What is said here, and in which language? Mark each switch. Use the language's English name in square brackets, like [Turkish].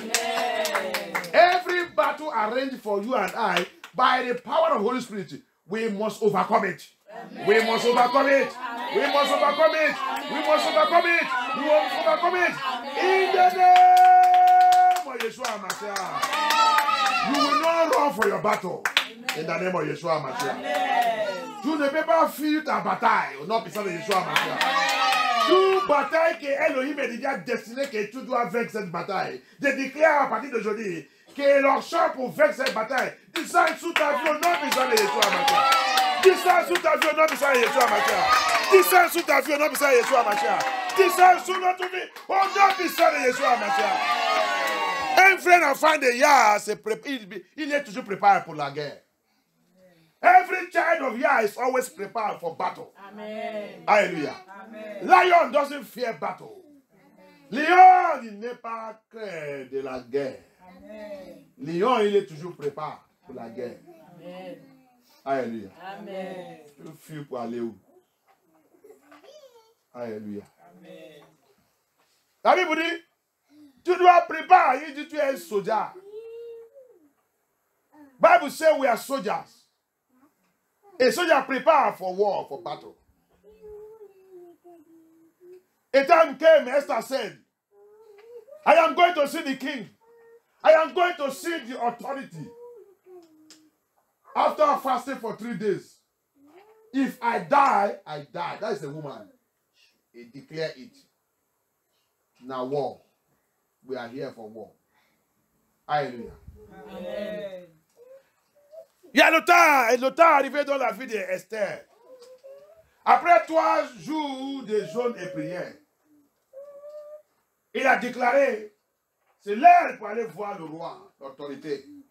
[English] Amen. Every battle arranged for you and I, by the power of Holy Spirit, we must overcome it. Amen. We must overcome it. Amen. We must overcome it. Amen. We must overcome it. Amen. We must overcome it. Amen. In the name of Yeshua Mashiach. You will not run for your battle. Amen. In the name of Yeshua Mashiach. [French] Tu ne peux pas fuir ta bataille au nom puissant de Yeshua Mashiach. Toute bataille que Elohim est déjà destinée que tu dois vaincre cette bataille. Je déclare à partir d'aujourd'hui que leur champ pour vaincre cette bataille, descend sous ta vie au nom puissant de Yeshua Mashiach. Descend sous ta vie au nom puissant de Yeshua Mashiach. Descend sous ta vie au nom puissant de Yeshua Mashiach. Descend sous notre vie au nom puissant de Yeshua Mashiach. Un frère enfant de Yah, il est toujours préparé pour la guerre. [English] Every child of Yah is always prepared for battle. Amen. Hallelujah. Amen. Lion doesn't fear battle. [French] Lion, il n'est pas craint de la guerre. Amen. Lion, il est toujours préparé pour la guerre. Amen. Alléluia. Amen. Tu fuis pour aller où? Alléluia. Amen. La Bible dit, tu dois préparer. Il dit, tu es un soldat. [English] Bible says we are soldiers. A soldier prepare for war, for battle. A time came, Esther said, I am going to see the king. I am going to see the authority. After fasting for 3 days. If I die, I die. That is the woman. He declared it. Now war. We are here for war. [French] Alléluia. Amen. Il y a le temps, et le temps arrivé dans la vie d'Esther. Après 3 jours de jeûne et prière, il a déclaré, c'est l'heure pour aller voir le roi, l'autorité.